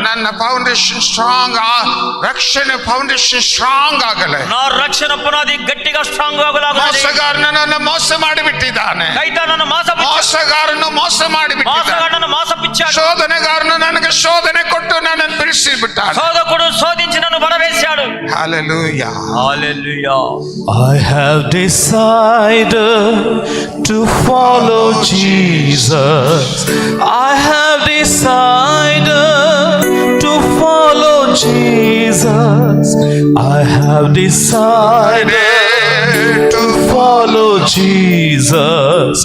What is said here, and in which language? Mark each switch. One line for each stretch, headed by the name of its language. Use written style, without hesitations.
Kannada: ನನ್ನ foundation strong, ರಕ್ಷಣೆ foundation strong ಆಗಲಿ.
Telugu: నా రక్షణ పునాది గట్టిగా స్ట్రాంగ్ అవ్వలాగా.
Kannada: ಮೋಸಗಾರನನ್ನು ಮೋಸ ಮಾಡಿಬಿಟ್ಟಿದ್ದಾನೆ.
Telugu: సైతానను
Kannada: ಮೋಸಗಾರನು ಮೋಸ ಮಾಡಿಬಿಟ್ಟಿದ್ದಾನೆ.
Telugu: మోసగాడను మోసపిచ్చాడు.
Kannada: ಶೋಧನೆಗಾರನು ನನಗೆ ಶೋಧನೆ ಕೊಟ್ಟು ನನ್ನನ್ನು ಬಿಡಿಸಿ ಬಿಟ್ಟಾನೆ.
Telugu: శోధకుడు శోధించి నన్ను పడవేశాడు.
English: Hallelujah.
Telugu: Hallelujah.
English: I have decided to follow Jesus. I have decided to follow Jesus. I have decided to follow Jesus.